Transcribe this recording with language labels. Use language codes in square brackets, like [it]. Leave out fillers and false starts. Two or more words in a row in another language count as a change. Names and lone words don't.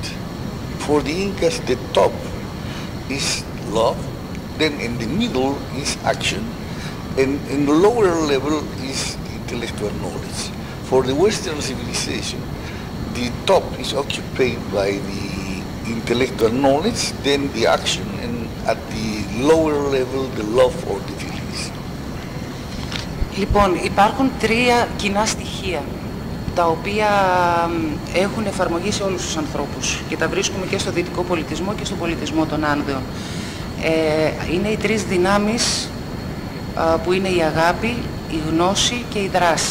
[en] For the Incas, the top is love, then in the middle is action, and in the lower level is intellectual knowledge. For the Western civilization, the top is occupied by the intellectual knowledge, then the action, and at the lower level, the love or the feelings. [el] Λοιπόν, υπάρχουν τρία κοινά στοιχεία, τα οποία έχουν εφαρμογή σε όλους τους ανθρώπους και τα βρίσκουμε και στο δυτικό πολιτισμό και στον πολιτισμό των Άνδεων. Είναι οι τρεις δυνάμεις που είναι η αγάπη, η γνώση και η δράση.